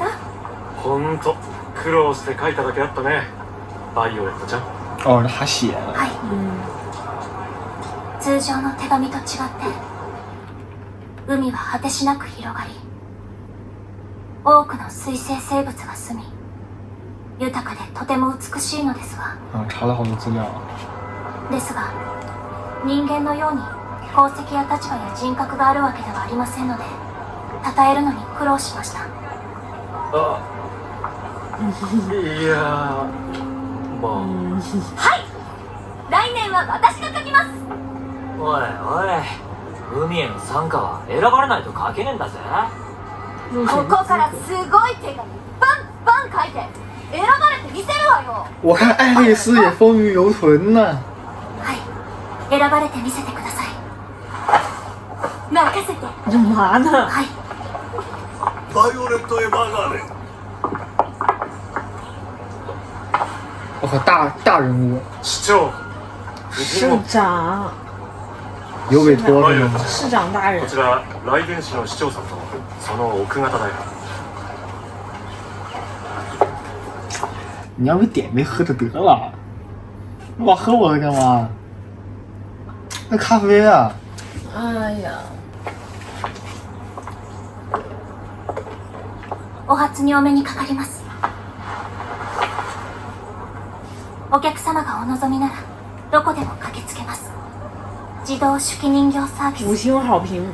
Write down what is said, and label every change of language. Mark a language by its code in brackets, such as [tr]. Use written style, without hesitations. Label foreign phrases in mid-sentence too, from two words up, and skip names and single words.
[ja] ほんと苦労して書いただけあったねバイオレットちゃん。 [zh] 哦，是他写的。 [ja] はい。通常の手紙と違って海は果てしなく広がり、多くの水生生物が住み、豊かでとても美しいのですわ。 [zh] 查了好多资料。 [ja] ですが人間のように功績や立場や人格があるわけではありませんので、称えるのに苦労しました。あ、いやまあ、来年は私が書きます。おいおい、海への参加は選ばれないと書けねえんだぜ。ここからすごい手紙バンバン書いて選ばれてみせるわよ。 [zh] 我看爱丽丝也风韵犹存呢。 [ja] はい、選ばれてみせてください。任せて。 [zh] 干嘛呢？ [ja] はい。バイオレット・エヴァーガーデン。 [zh] 我靠，大人物， [ja] 市長、 [zh] 市长，有委托是吗？市长大人 [ja] こ。ちら雷電市の市長さんとその奥方だよ。 [zh] 你要不点杯喝着得了，你老喝我的干嘛？那咖啡啊，哎呀， [ja] お初にお目にかかります。お客様がお望みならどこでも駆けつけます。自動手記人形サービ [zh] 五 [ja] ス [zh] 星好评。